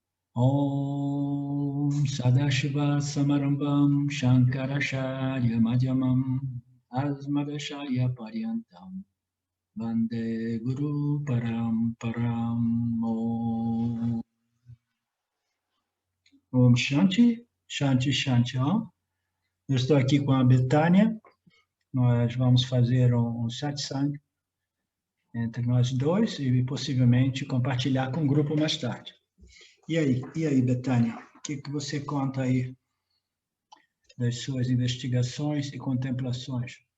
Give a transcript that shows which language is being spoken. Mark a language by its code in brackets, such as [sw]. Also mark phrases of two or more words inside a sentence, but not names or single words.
[sa] Om Sadashiva Samarambam Shankaracharya Madhyamam Asmadacharya Paryantam Vande Guru Paramparam Om Shanti, Shanti, Shanti. [pt] Eu estou aqui com a Betânia. Nós vamos fazer um satsang entre nós dois e possivelmente compartilhar com o grupo mais tarde. E aí, Betânia, o que você conta aí das suas investigações e contemplações?